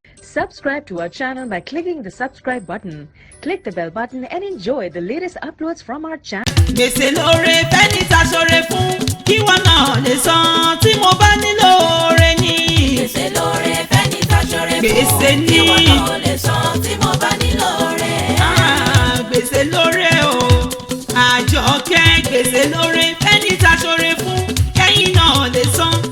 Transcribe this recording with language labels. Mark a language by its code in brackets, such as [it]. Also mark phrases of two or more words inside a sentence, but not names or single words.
[en] Subscribe to our channel by clicking the subscribe button. Click the bell button and enjoy the latest uploads from our [yo] Ṣá- Gbèsè lóore fẹ́ni tá ṣoore fún, kí wọ́n náà lè san tí mo bá nílò oore ni. Gbèsè lóore fẹ́ni tá ṣoore fún, Gbèsè ni. kí wọ́n náà lè san tí mo bá nílò oore. Ah, gbèsè lóore o, Àjọkẹ́, gbèsè lóore fẹ́ni tá ṣoore fún, kẹ́yìn náà lè san.